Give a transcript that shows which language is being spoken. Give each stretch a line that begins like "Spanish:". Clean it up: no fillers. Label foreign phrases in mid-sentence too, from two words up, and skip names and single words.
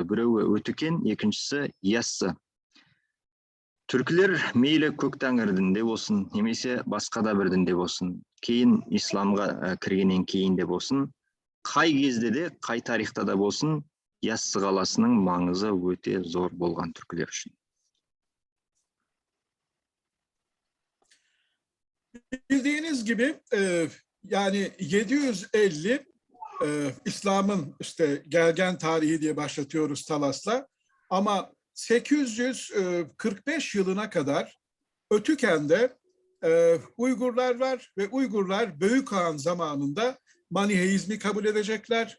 Kazakh: Біреуі Өтікен, екіншісі Яссы. Түркілер мейлі көк тәңір дінде болсын, немесе басқа да бір дінде болсын, кейін исламға кіргеннен кейін де болсын, қай кезде де, қай тарихта да болсын, Яссы қаласының маңызы өте зор болған түркілер үшін.
Turkish: Bildiğiniz gibi yani 750 İslam'ın işte gelgen tarihi diye başlatıyoruz Talas'la, ama 845 yılına kadar Ötüken'de Uygurlar var ve Uygurlar Büyük Kağan zamanında Maniheizmi kabul edecekler.